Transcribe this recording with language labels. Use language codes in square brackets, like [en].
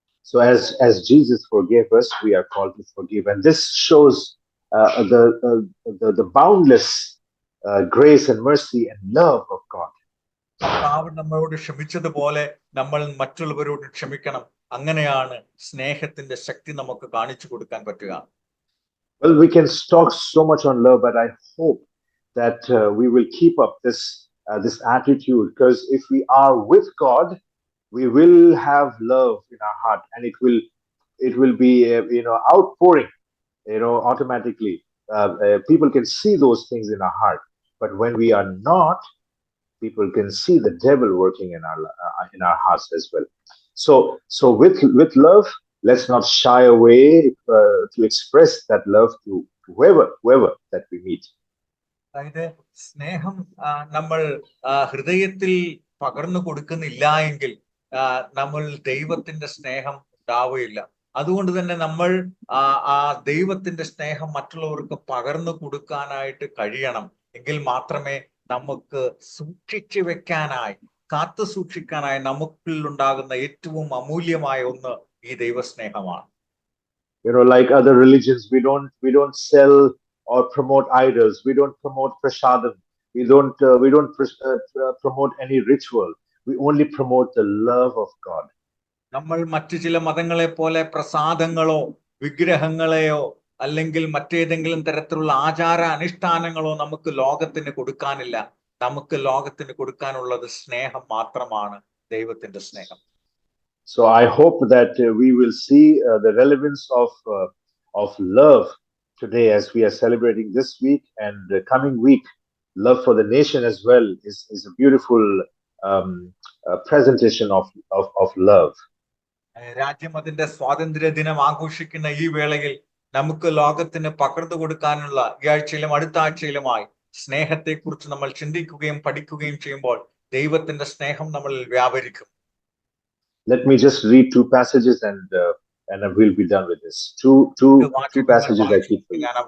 [en] So as Jesus forgave us, we are called to forgive, and this shows the boundless grace and mercy and love of God. [ml] കർത്താവ് നമ്മളോട് ക്ഷമിച്ചതുപോലെ നമ്മൾ മറ്റുള്ളവരോട് ക്ഷമിക്കണം. അങ്ങനെയാണ് സ്നേഹത്തിന്റെ ശക്തി നമുക്ക് കാണിച്ചു കൊടുക്കാൻ പറ്റുക. [en] Well, we can talk so much on love, but I hope that we will keep up this attitude, because if we are with God, we will have love in our heart, and it will be outpouring, automatically. People can see those things in our heart, but when we are not, people can see the devil working in our hearts as well. So with love, let's not shy away to express that love to whoever that we meet. [ml] അതായത് സ്നേഹം നമ്മൾ ഹൃദയത്തിൽ പകർന്നു കൊടുക്കുന്നില്ല എങ്കിൽ നമ്മൾ ദൈവത്തിന്റെ സ്നേഹം ഉണ്ടാവുകയില്ല. അതുകൊണ്ട് തന്നെ നമ്മൾ ആ ദൈവത്തിന്റെ സ്നേഹം മറ്റുള്ളവർക്ക് പകർന്നു കൊടുക്കാനായിട്ട് കഴിയണം. എങ്കിൽ മാത്രമേ നമുക്ക് സൂക്ഷിച്ചു വെക്കാനായി, കാത്തു സൂക്ഷിക്കാനായി നമുക്കിൽ ഉണ്ടാകുന്ന ഏറ്റവും അമൂല്യമായ ഒന്ന് ഈ ദൈവസ്നേഹമാണ്. [en] Like other religions, we don't sell or promote idols. We don't promote prasadam. We don't promote any ritual. We only promote the love of God. [ml] നമ്മൾ മറ്റു ചില മതങ്ങളെ പോലെ പ്രസാദങ്ങളോ വിഗ്രഹങ്ങളെയോ അല്ലെങ്കിൽ മറ്റേതെങ്കിലും തരത്തിലുള്ള ആചാര അനുഷ്ഠാനങ്ങളോ നമുക്ക് ലോകത്തിന് കൊടുക്കാനില്ല. നമുക്ക് ലോകത്തിന് കൊടുക്കാനുള്ളത് സ്നേഹം മാത്രമാണ്, ദൈവത്തിന്റെ സ്നേഹം. [en] So I hope that we will see the relevance of love today as we are celebrating this week and the coming week. Love for the nation as well is a beautiful presentation of love. [ml] രാജ്യം അതിന്റെ സ്വാതന്ത്ര്യ ദിനം ആഘോഷിക്കുന്ന ഈ വേളയിൽ നമുക്ക് ലോകത്തിന് പകർന്നു കൊടുക്കാനുള്ള ഈ ആഴ്ചയിലും അടുത്ത ആഴ്ചയിലുമായി സ്നേഹത്തെക്കുറിച്ച് നമ്മൾ ചിന്തിക്കുകയും പഠിക്കുകയും ചെയ്യുമ്പോൾ ദൈവത്തിന്റെ സ്നേഹം നമ്മളിൽ വ്യാപരിക്കും. [en] Let me just read two passages and we'll be done with this. Two passages I keep for you.